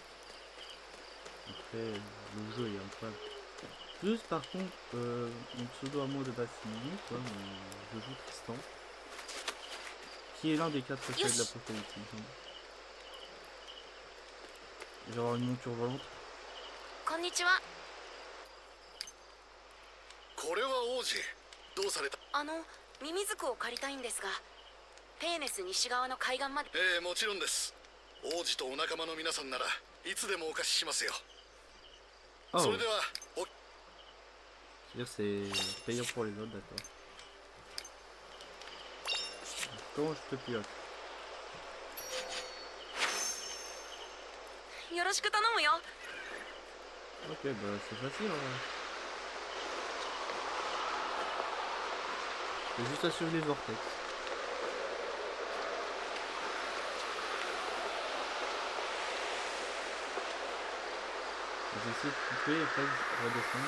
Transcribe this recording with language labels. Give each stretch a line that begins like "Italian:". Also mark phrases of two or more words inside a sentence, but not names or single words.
French: Après, le jeu est incroyable. Plus par contre, mon pseudo amour de Bassimini, quoi, je joue Tristan. Qui est l'un des 4 faits de l'Apocalypse, il me semble. Je vais avoir une monture volante. Konnichiwa.
Japanese: これは王子どうされた？ミミズクを借りたいんですが、ペーネス西側の海岸まで。もちろんです。王子とお仲間の皆さんならいつでもお貸ししますよ。 Oh. それでは
French: C'est-à-dire c'est payant pour les autres, d'accord. Comment je te pilote?
Japanese: よろしく頼むよ。
French: Ok, bah c'est facile. Hein. J'ai juste à suivre les vortex. J'essaie de couper et après je redescends.